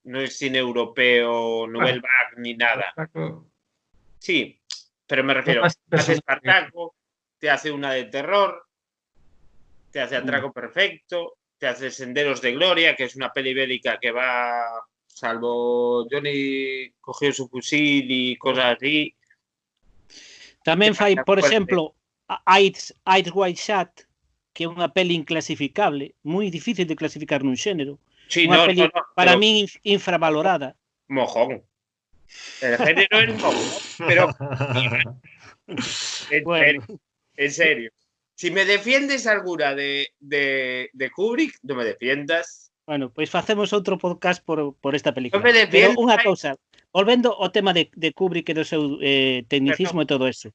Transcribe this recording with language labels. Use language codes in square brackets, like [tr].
[es] No es cine europeo, Nouvelle Vague ni nada. Sí, pero me refiero, hace Espartaco, te hace una de terror, te hace Atraco Perfecto, te hace Senderos de Gloria, que es una peli bélica que va... salvo Johnny cogió su fusil y cosas así. [gl] Tamén fai, por exemplo, Eyes Wide Shut, que é unha peli inclasificable, moi difícil de clasificar nun xénero. [es] Sí, [gl] Unha peli, para [es] pero... [gl] min, infravalorada. [es] Mojón. El género es mojón, pero... en serio. Si me defiendes alguna de Kubrick, no me defiendas. [gl] Bueno, pois facemos outro podcast por esta película. [es] No me defiendas. [gl] Pero unha cousa, volvendo ao tema de Kubrick e do seu tecnicismo e todo eso.